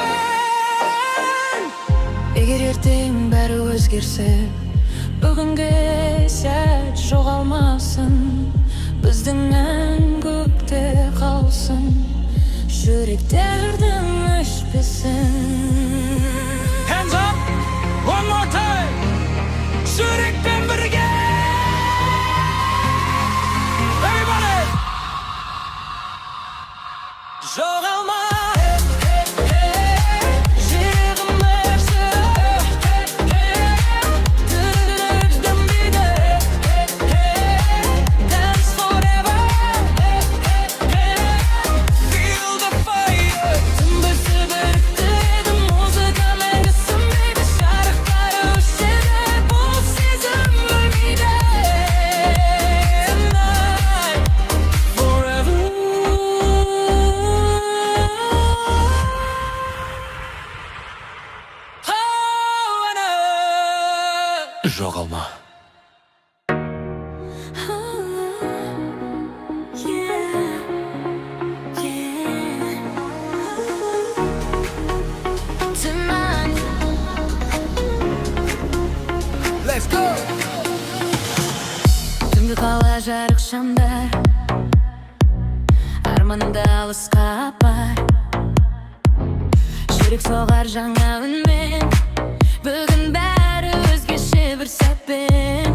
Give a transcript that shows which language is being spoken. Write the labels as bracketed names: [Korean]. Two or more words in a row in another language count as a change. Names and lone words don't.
[Kazakh] Егер ертең бәрі өзгерсе, бүгінгі сәт жоғалмасын. Біздің ән көкте қалсын, жүректердің өшпесін. [English] Hands up, one more time. [Kazakh] Жүрекпен бірге. Everybody. Жоғалма. Жүрегім өрсін, дүрдімбейді. [English] Dance forever, feel the fire. [Kazakh] Түнбісі біріктіреді, музыкамен түсінбейді. Жарықтары өшеді, бұл сезім өлмейді. [English] Tonight, forever. [Kazakh] Жоғалма. [English] Let's go. [Kazakh] Түнгі қала жарық шамдар, арманымда алысқа апар. Жүрек соғар жаңа үнмен, бүгін бәрі өзгеше бір сәтпен.